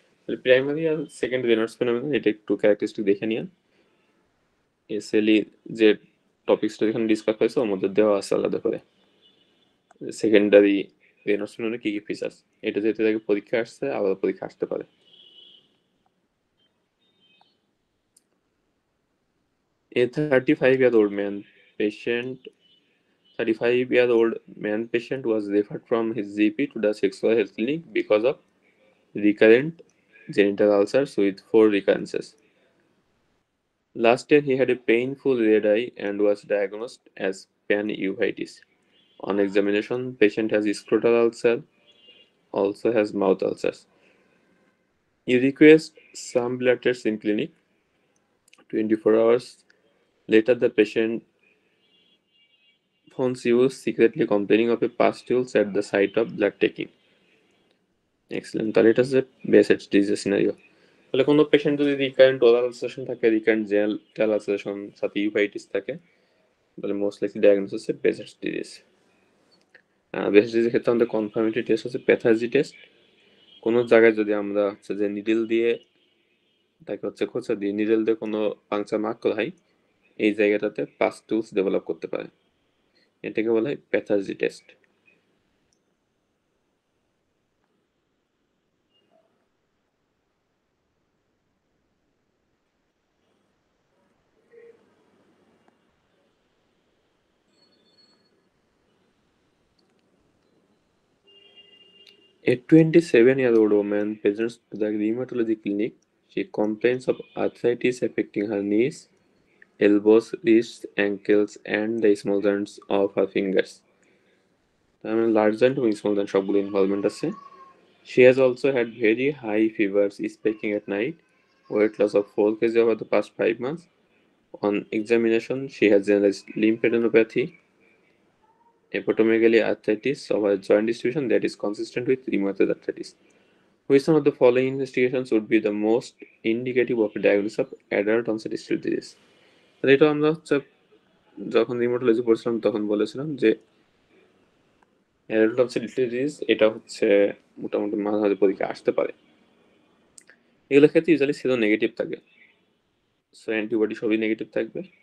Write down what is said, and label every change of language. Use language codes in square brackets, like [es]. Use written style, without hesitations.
[bn] তাহলে প্রাইমারি আর secondary Reynolds phenomenon এটা একটু ক্যারেক্টারিস্টিক দেখে নিন। এসএলই যে টপিক্সটা এখানে ডিসকাস হয়েছে ওর মধ্যে দেওয়া আছে আলাদা করে সেকেন্ডারি রেনল্ডস ফেনোমেননের কি কি ফিচার্স। এটা যেহেতু আগে পরীক্ষা আসছে, আলাদা পরীক্ষা আসতে পারে। [en] A 35-year-old man patient 35-year-old man patient was referred from his GP to the sexual health clinic because of recurrent genital ulcers with 4 recurrences. Last year, he had a painful red eye and was diagnosed as panuveitis. On examination, patient has scrotal ulcer, also has mouth ulcers. You request some blood tests in clinic. 24 hours later, the patient phones you secretly complaining of a pustules at the site of blood taking. [bn] Excellent, তাহলে এটা হচ্ছে বেসেট disease scenario. তাহলে কোনো patient যদি recurrent oral ulceration থাকে, recurrent general ulceration সাথে uveitis থাকে, তাহলে মোস্ট লাইকলি ডায়াগনোসিস হচ্ছে বেসেট ডিজিজ। বেসেট ডিজিজের ক্ষেত্রে আমাদের কনফার্মেটরি টেস্ট হচ্ছে প্যাথোলজি টেস্ট। কোনো জায়গায় যদি আমরা হচ্ছে যে নিডল দিয়ে তাকে হচ্ছে খোঁচা দিয়ে নিডল দিয়ে কোনো পাংচার মার্ক করা হয়, এই জায়গাটাতে পাস্টুলস ডেভেলপ করতে পারে, এটাকে বলা হয় pathology test. [en] A 27-year-old woman presents to the rheumatology clinic. She complains of arthritis affecting her knees, elbows, wrists, ankles, and the small joints of her fingers. [bn] তার মানে লার্জ জয়েন্ট এবং স্মল জয়েন্ট সবগুলো involvement আছে। [en] She has also had very high fevers, speaking at night, weight loss of 4 kg over the past 5 months. On examination, she has generalized lymphadenopathy, hepatomegaly, arthritis of her joint distribution that is consistent with rheumatoid arthritis. Which one of the following investigations would be the most indicative of a diagnosis of adult onset still's disease? [bn] তাহলে এটা আমরা হচ্ছে যখন rheumatology পড়ছিলাম তখন বলেছিলাম যে adult onset disease এটা হচ্ছে মোটামুটি মাঝে মাঝে পরীক্ষা আসতে পারে। এগুলোর ক্ষেত্রে ইউজুয়ালি সেরো নেগেটিভ থাকে, সো অ্যান্টিবডি সবই নেগেটিভ থাকবে।